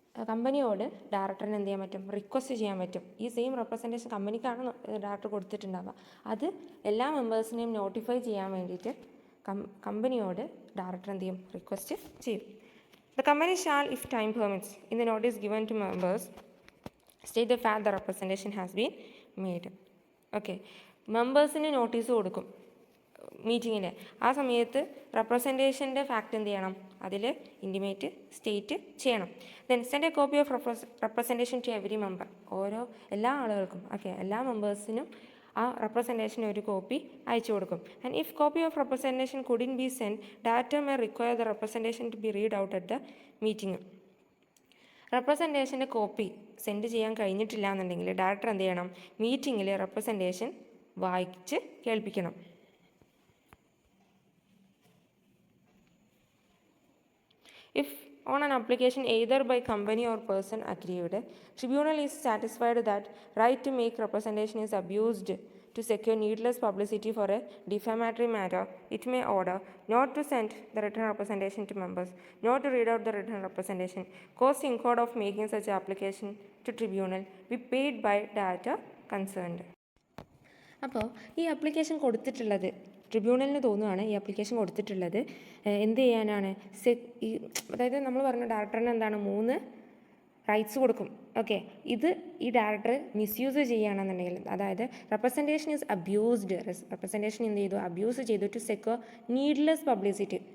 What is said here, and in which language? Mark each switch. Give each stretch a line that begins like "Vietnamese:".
Malayalam: കമ്പനിയോട് ഡയറക്ടറിന് എന്ത് ചെയ്യാൻ പറ്റും, റിക്വസ്റ്റ് ചെയ്യാൻ പറ്റും. ഈ സെയിം റെപ്രസെൻറ്റേഷൻ കമ്പനിക്കാണ് ഡയറക്ടർ കൊടുത്തിട്ടുണ്ടാവുക, അത് എല്ലാ മെമ്പേഴ്സിനെയും നോട്ടിഫൈ ചെയ്യാൻ വേണ്ടിയിട്ട് കമ്പനിയോട് ഡയറക്ടർ എന്ത് ചെയ്യും, റിക്വസ്റ്റ് ചെയ്യും.
English: The company shall, if time permits, in the notice given to members, state the fact the representation has been made. Okay.
Malayalam: മെമ്പേഴ്സിന് notice കൊടുക്കും മീറ്റിങ്ങിൽ. ആ സമയത്ത് റെപ്രസെൻറ്റേഷൻ്റെ ഫാക്റ്റ് എന്ത് ചെയ്യണം, അതിൽ ഇൻറ്റിമേറ്റ് സ്റ്റേറ്റ് ചെയ്യണം.
English: Then send a copy of representation to every member.
Malayalam: എല്ലാ ആളുകൾക്കും, ഓക്കെ, എല്ലാ മെമ്പേഴ്സിനും ആ റെപ്രസെൻറ്റേഷന് ഒരു കോപ്പി അയച്ചു കൊടുക്കും.
English: And if copy of representation couldn't be send, director may require the representation to be read out at the meeting.
Malayalam: റെപ്രസെൻറ്റേഷൻ്റെ copy send ചെയ്യാൻ കഴിഞ്ഞിട്ടില്ല എന്നുണ്ടെങ്കിൽ ഡയറക്ടർ എന്ത് ചെയ്യണം, മീറ്റിങ്ങിൽ റെപ്രസെൻറ്റേഷൻ വായിച്ച് കേൾപ്പിക്കണം.
English: If on an application either by company or person aggrieved, tribunal is satisfied that right to make representation is abused to secure needless publicity for a defamatory matter, it may order not to send the written representation to members, not to read out the written representation. Cost incurred of making such application to tribunal be paid by director concerned.
Malayalam: അപ്പോൾ ഈ application കൊടുത്തിട്ടുള്ളത്, ട്രിബ്യൂണലിന് തോന്നുകയാണ് ഈ application കൊടുത്തിട്ടുള്ളത് എന്ത് ചെയ്യാനാണ്, അതായത് നമ്മൾ പറഞ്ഞ ഡയറക്ടറിന് എന്താണ് 3 റൈറ്റ്സ് കൊടുക്കും. ഓക്കെ, ഇത് ഈ ഡയറക്ടർ മിസ്യൂസ് ചെയ്യുകയാണെന്നുണ്ടെങ്കിൽ, അതായത്
English: representation is abused,
Malayalam: റെപ്രസെൻറ്റേഷൻ എന്ത് ചെയ്തു, അബ്യൂസ് ചെയ്തു
English: To secure needless publicity.